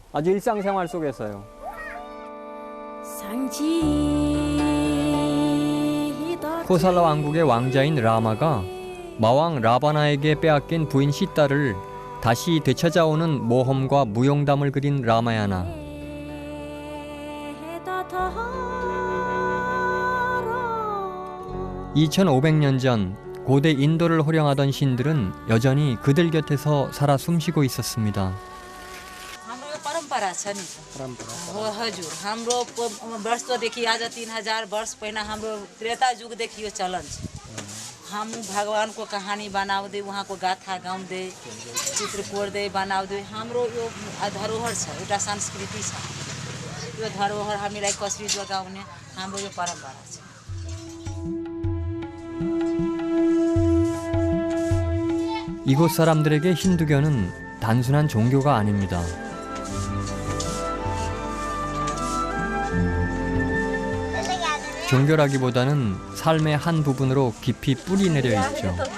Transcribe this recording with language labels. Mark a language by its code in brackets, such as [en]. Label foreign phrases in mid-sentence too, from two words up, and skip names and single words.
[ko] 아주 일상생활 속에서요. 코살라 왕국의 왕자인 라마가 마왕 라바나에게 빼앗긴 부인 시타를 다시 되찾아오는 모험과 무용담을 그린 라마야나. 2500년 전 고대 인도를 호령하던 신들은 여전히 그들 곁에서 살아 숨쉬고 있었습니다. [ne] हाम्रो यो परम्परा छ नि हो हजुर हाम्रो वर्षदेखि आज 3000 वर्ष पहिला हाम्रो त्रेता युगदेखि यो चलन छ हम भगवानको कहानी बनाउँदै उहाँको गाथा गाउँदै चित्र कोर्दै बनाउँदै हाम्रो यो धरोहर छ एउटा संस्कृति छ यो धरोहर हामीलाई कसरी जोगाउने हाम्रो यो परम्परा छ [ko] 이곳 사람들에게 힌두교는 단순한 종교가 아닙니다. 종교라기보다는 삶의 한 부분으로 깊이 뿌리 내려 있죠.